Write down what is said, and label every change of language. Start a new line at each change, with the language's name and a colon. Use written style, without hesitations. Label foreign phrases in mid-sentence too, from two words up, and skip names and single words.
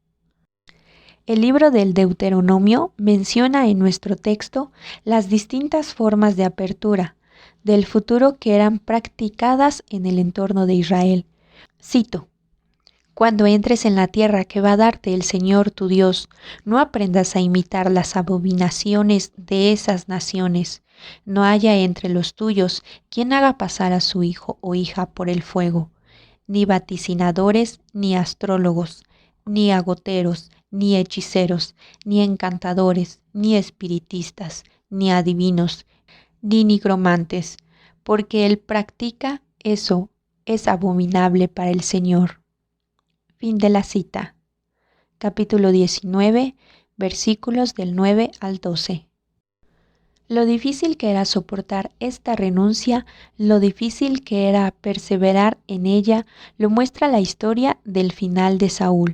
Spanish: El libro del Deuteronomio menciona en nuestro texto las distintas formas de apertura del futuro que eran practicadas en el entorno de Israel. Cito: Cuando entres en la tierra que va a darte el Señor tu Dios, no aprendas a imitar las abominaciones de esas naciones. No haya entre los tuyos quien haga pasar a su hijo o hija por el fuego, ni vaticinadores, ni astrólogos, ni agoteros, ni hechiceros, ni encantadores, ni espiritistas, ni adivinos, ni nigromantes, porque el practica eso es abominable para el Señor. Fin de la cita. Capítulo 19, versículos del 9 al 12. Lo difícil que era soportar esta renuncia, lo difícil que era perseverar en ella, lo muestra la historia del final de Saúl.